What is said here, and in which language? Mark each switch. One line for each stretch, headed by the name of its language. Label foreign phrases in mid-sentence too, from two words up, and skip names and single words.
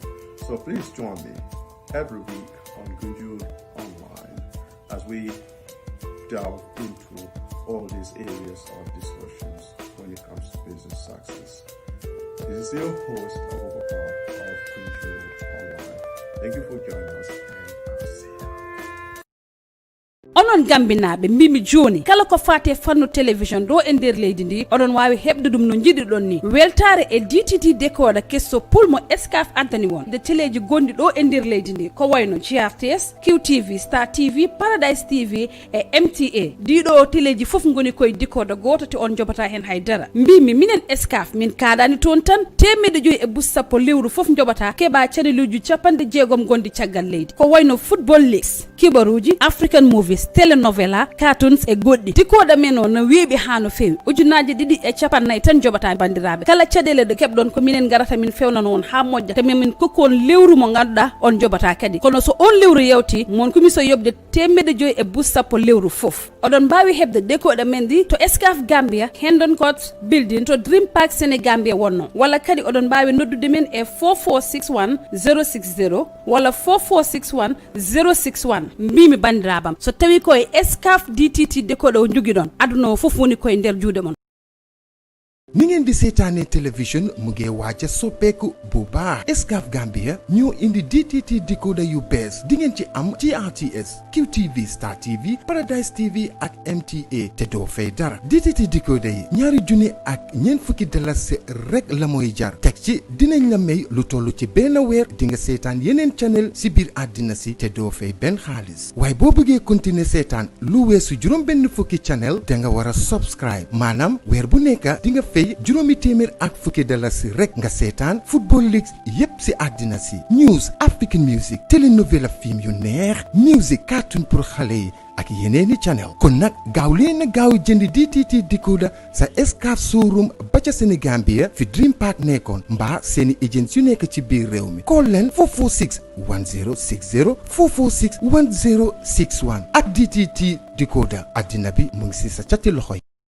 English: So please join me every week on Gunjur Online as we delve into all these areas of discussions when it comes to business success. This is your host, Abubakar of Gunjur Online. Thank you for joining us, and I'll see you.
Fula: onon gambinaɓe mbimi joni kala ko fate fannu télévision do e nder leydi ndi oɗon wawi hebde ɗum no jiɗiɗon ni weltare e DTT décoda kesso pulmo escaf antani won de téléji gondi ɗo e nder leydi ndi ko wayno GRTS, QTV, Star TV, Paradise TV e MTA ɗiɗo téléji foof goni koye décoda goto te on jobata hen haydara mbimi minen escaf min kaɗani toon tan 1.5 lewru foof jobata keɓa caneluji 60 gondi caggal leydi ko wayno
English: football leagues,
Fula: kibaruji,
English: African movies,
Fula: telenovela, cartoons e goɗɗi tikoɗa men o no weeɓi ha no fewi ujunaji 250 tan jobata bandiraɓe kala caɗele ɗe keɓɗon ko minen garata min fewnano on ha moƴƴa te min kokkon lewru mo ganduɗa on jobata kadi kono so on lewru yewti mon kumiso yobde 1.5 lewru foof oɗon mbawi hebde décoɗa men ɗi to Escaf Gambia, Hendon Court Building to Dream Park Sénégambia wonno walla kadi oɗon mbawi noddude men e 4461 060 walla 4461 061 mbimi bandirabam so tawi koye Escaf DTT décoda o joguiɗon aduna o foof woni koye nder juuɗe mon.
Wolof: ni ngeen di seetaane télévision mu ngi waaja soppeeku bu baax Escaf Gambia ñoo indi DTT décoder yu bees di ngeen ci am GRTS, QTV, Star TV, Paradise TV ak MTA te doo fay dara DTT décoder yi ñaari junni ak ñeent fukki dalasi rek la mooy jar teg ci dinañ la may lu toll ci benn weer di nga seetaan yeneen channel si biir àddina si te doo fay benn xaalis waaye boo bëggee continuer seetaan lu weesu juróom benn fukki channel da nga war a subscribe maanaam weer bu nekk di nga fay $50 rek nga seetaan
English: football leagues
Wolof: yépp ci àddina si news
English: African music
Wolof: telenovela film yu neex music cartoon pour xale yi ak yeneeni channel kon nag gaaw leen na gaaw jënd DTT decoder sa Excaf showroom ba ca Sénégambia fi Dream Park nekkoon mbaa seeni agents yu nekk ci biir réew mi call leen 446 1060 446 1061 ak DTT decoder addina bi mu ngi si sa cati loxo yi.